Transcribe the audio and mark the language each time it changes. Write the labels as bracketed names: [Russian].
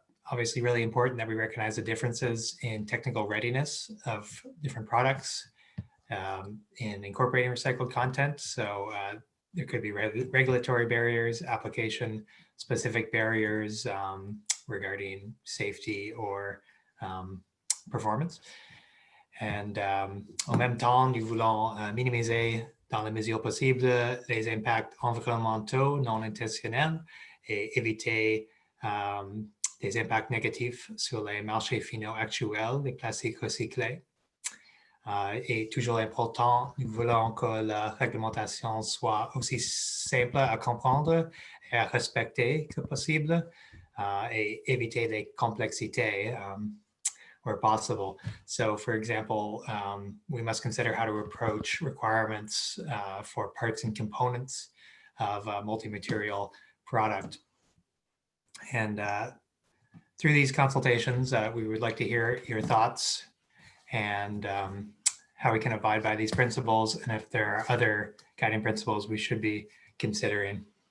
[English] Obviously, really important that we recognize the differences in technical readiness of different products in incorporating recycled content. So there could be regulatory barriers, application specific barriers regarding safety or performance. [French] And en même temps, nous voulons minimiser dans la mesure possible les impacts environnementaux non intentionnels et éviter des impacts négatifs sur les marchés finaux actuels des plastiques recyclés. Et toujours important, nous voulons que la réglementation soit aussi simple à comprendre et à respecter que possible et éviter les complexités [English] where possible. So for example, we must consider how to approach requirements for parts and components of a multi-material product. And through these consultations, we would like to hear your thoughts and how we can abide by these principles, and if there are other guiding principles we should be considering.